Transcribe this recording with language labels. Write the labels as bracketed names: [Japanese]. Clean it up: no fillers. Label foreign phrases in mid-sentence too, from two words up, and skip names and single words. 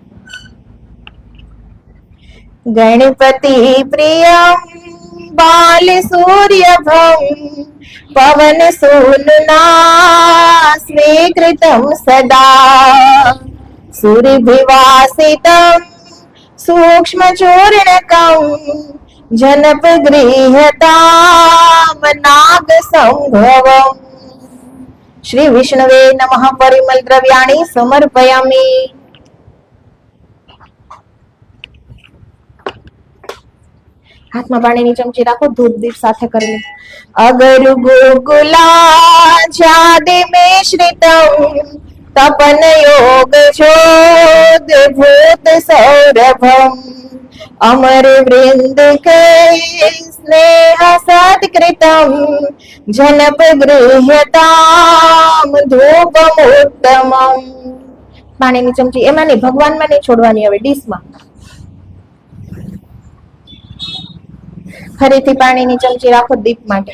[Sanskrit] गणपति प्रियं बाल सूर्य भं पवन सूनुना स्वीकृतं सदा सूर्यभिवासितं सूक्ष्मचूर्णकं जनपगृह्यतां नागसंभवम्। श्री विष्णवे नमः परिमल द्रव्याणि समर्पयामि। [Gujarati] હાથ માં પાણી ની ચમચી રાખો ધૂપ દીપ સાથે કર લો। [Sanskrit] अगर गोकुलाचादि मिश्रितं तपन योग चोद भूत सौरभम अमर वृंद के स्नेह सत्कृतं जनपगृह्यतां धूपमुत्तमम्। [Gujarati] પાણી ની ચમચી એમાં નહીં ભગવાન માં નહીં છોડવાની હવે ડિશ માં। ફરીથી પાણીની ચમચી રાખો દીપ માટે।